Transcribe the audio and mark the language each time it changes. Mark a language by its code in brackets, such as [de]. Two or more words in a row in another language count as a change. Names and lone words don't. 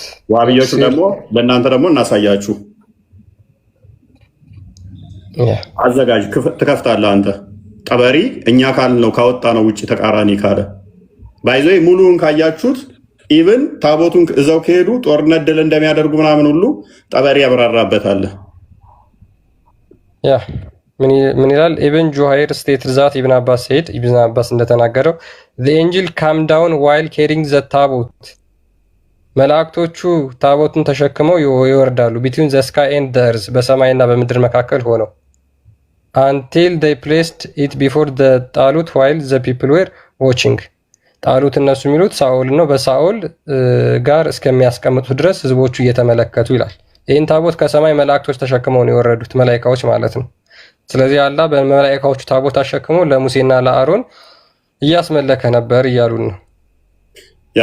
[am] ዋህብያዎቹ ደግሞ ለእናንተ ደግሞ እናሳያችሁ። አዘጋጅ ትከፍታለህ አንተ ጠበሪ እኛ ካል ነው ካወጣ ነው ውጭ ተቃራኒ ካለ ባይዞ ሙሉውን ካያችሁት ኢቭን ታቦቱን እዛው ከሄዱ ጦርነት ድል እንደሚያደርጉ ምናምን ሁሉ ጠበሪ ያብራራበታል። ያ ምን ይላል? [en] ኢብን ጁሃይር stated that ኢብን አባስ ሴድ ኢብን አባስ እንደተናገረው the angel came down while carrying the [am] ታቦት መላእክቶቹ ታቦቱን ተሸክመው ይወርዳሉ [en] between the sky and the earth [am] በሰማይና በምድር መካከል ሆነው [en] until they placed it before the [am] ጣሉት [en] while the people were watching [am] ጣሉት እነሱ የሚሉት ሳኦል ነው። በሳኦል ጋር እስከሚያስቀምጡት ድረስ ህዝቦቹ እየተመለከቱ ይላል። ይህን ታቦት ከሰማይ መላእክቶች ተሸክመው ነው የወረዱት፣ መላእክቶች ማለት ነው። ስለዚህ አላህ በመላእክቶቹ ታቦት አሸክሞ ለሙሴና ለአሮን እያስመለከ ነበር እያሉን ነው። ያ